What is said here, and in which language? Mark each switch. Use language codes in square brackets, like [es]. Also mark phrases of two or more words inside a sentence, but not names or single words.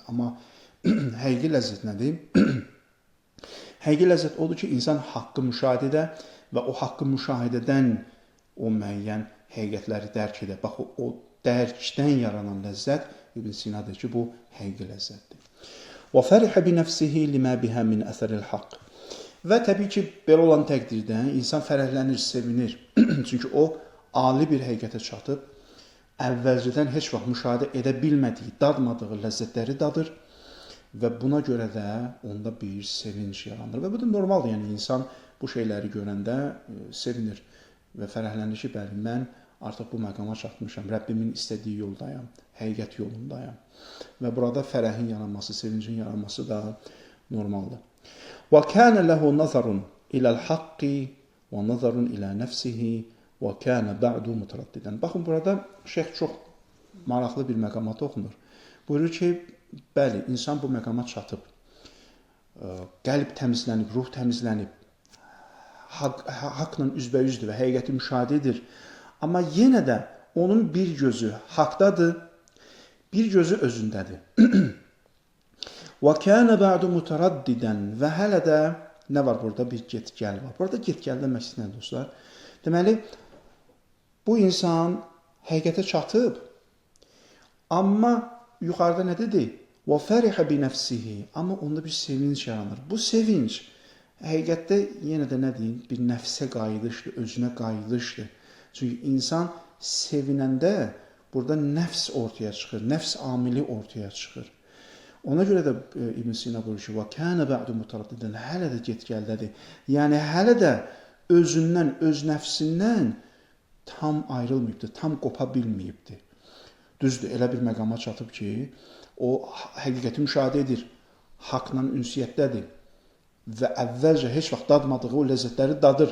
[az] Amma həqiqi ləzzət nədir? Həqiqi ləzzət odur ki, insan haqqı müşahidə edə və o haqqı müşahidədən o müəyyən həqiqətləri dərk edə. Bax, o dərkdən yaranan ləzzət İbn Sina deyir ki, bu həqiqi ləzzətdir. [ar] وَفَرِحَ بِنَفْسِهِ لِمَا بِهَا مِنْ أَثَرِ الْحَقِّ. [az] Və təbii ki, belə olan təqdirdə insan fərəhlənir, sevinir. Çünki o, ali bir həqiqətə çatıb, əvvəlcədən heç vaxt müşahidə edə bilmədiyi, dadmadığı ləzzətləri dadır və buna görə də onda bir sevinç yaranır. Və bu da normaldır, yəni insan bu şeyləri görəndə sevinir və fərəhlənir ki, bəli, mən artıq bu məqama çatmışam, Rəbbimin istədiyi yoldayam, həqiqət yolundayam. Və burada fərəhin yaranması, sevincin yaranması da normaldır. [ar] وَكَانَ لَهُ نَظَرٌ إِلَى الْحَقِّ وَنَظَرٌ إِلَى نَفْسِهِ وَكَانَ بَعْدُ مُتَرَدِّدًا. [az] Baxın, burada şeyx çox maraqlı bir məqama toxunur. Buyurur ki, bəli, insan bu məqama çatıb, qəlb təmizlənib, ruh təmizlənib, haqla üzbəüzdür və həqiqəti müşahidə edir. Amma yenə də onun bir gözü haqdadır, bir gözü özündədir. [ar] وَكَانَ بَعْدُ مُتَرَدِّدًا. [az] Və hələ də nə var burada? Bir get-gəl var. Burada get-gəldən məqsəd nədir dostlar? Deməli, bu insan həqiqətə çatıb, amma yuxarıda nə dedi? [ar] وَفَرِحَ بِنَفْسِهِ. [az] Amma onda bir sevinç yaranır. Bu sevinç həqiqətdə yenə də nə deyim? Bir nəfsə qayıdışdır, özünə qayıdışdır. Çünki insan sevinəndə burada nəfs ortaya çıxır, nəfs amili ortaya çıxır. Ona görə də İbn Sina buyurur ki, [ar] وَكَانَ بَعْدُ مُتَرَدِّدًا. [az] Hələ də get-gəldədir. Yəni, hələ də özündən, öz nəfsindən tam ayrılmayıbdır, tam qopa bilməyibdir. Düzdür, elə bir məqama çatıb ki, o həqiqəti müşahidə edir, haqla ünsiyyətdədir və əvvəlcə heç vaxt dadmadığı o ləzzətləri dadır.